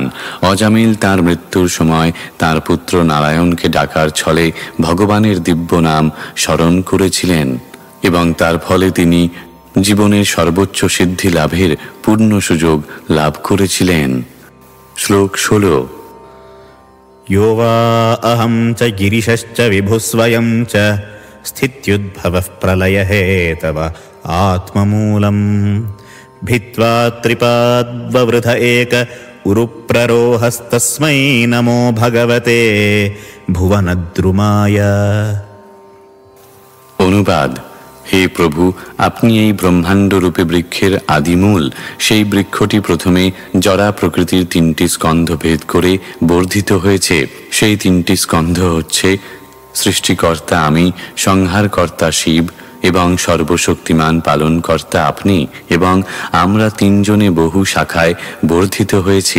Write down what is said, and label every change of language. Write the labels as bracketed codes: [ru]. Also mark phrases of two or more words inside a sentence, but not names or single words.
[bn] অজামিল তার মৃত্যুর সময় তার পুত্র নারায়ণকে ডাকার ছলে ভগবানের দিব্য নাম স্মরণ করেছিলেন এবং তার ফলে তিনি জীবনের সর্বোচ্চ সিদ্ধি লাভের পূর্ণ সুযোগ লাভ করেছিলেন। শ্লোক 16। [sa] यो वा अहं च गिरिशश्च विभुस्वयं च स्थित्युद्भवः प्रलयहेतव आत्ममूलम् भित्त्वा त्रिपाद्ववृथ एक उरुप्ररोहस्तस्मै नमो भगवते भुवनद्रुमाय। [bn] অনুবাদ: হে প্রভু, আপনি এই ব্রহ্মাণ্ড রূপে বৃক্ষের আদিমূল। সেই বৃক্ষটি প্রথমে জরা প্রকৃতির তিনটি স্কন্ধ ভেদ করে বর্ধিত হয়েছে। সেই তিনটি স্কন্ধ হচ্ছে সৃষ্টিকর্তা আমি, সংহারকর্তা শিব এবং সর্বশক্তিমান পালনকর্তা আপনি, এবং আমরা তিনজনে বহু শাখায় বর্ধিত হয়েছি।